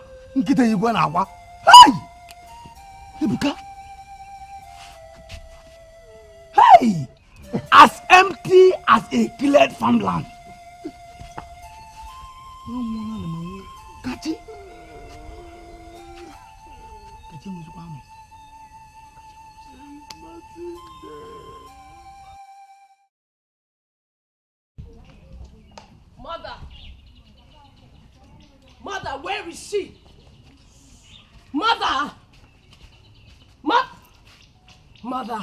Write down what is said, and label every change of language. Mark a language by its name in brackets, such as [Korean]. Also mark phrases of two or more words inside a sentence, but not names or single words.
[Igbo] Nkita igwe na agwa. Hey! Ebuka. Hey! [English] As empty as a cleared farmland. [Igbo] Kachi. Kachi muzukwame. [English] Mother, where is she? Mother! Mother!